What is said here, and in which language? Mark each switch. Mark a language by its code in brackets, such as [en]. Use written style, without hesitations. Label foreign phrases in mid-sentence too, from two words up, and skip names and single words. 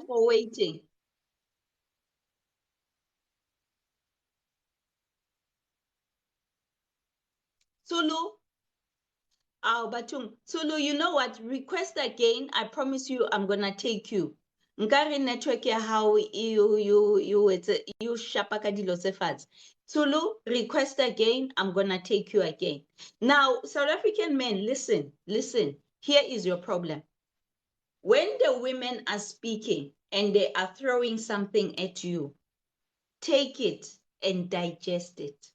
[en] waiting. Tulu. Oh, Batung. Tulu, you know what? Request again. I promise you I'm gonna take you. [tn] Nkari network ya [en] how you [tn] shapaka dilo tse fatshe. [en] Tulu, request again. I'm gonna take you again. Now, South African men, listen. Here is your problem. When the women are speaking and they are throwing something at you, take it and digest it.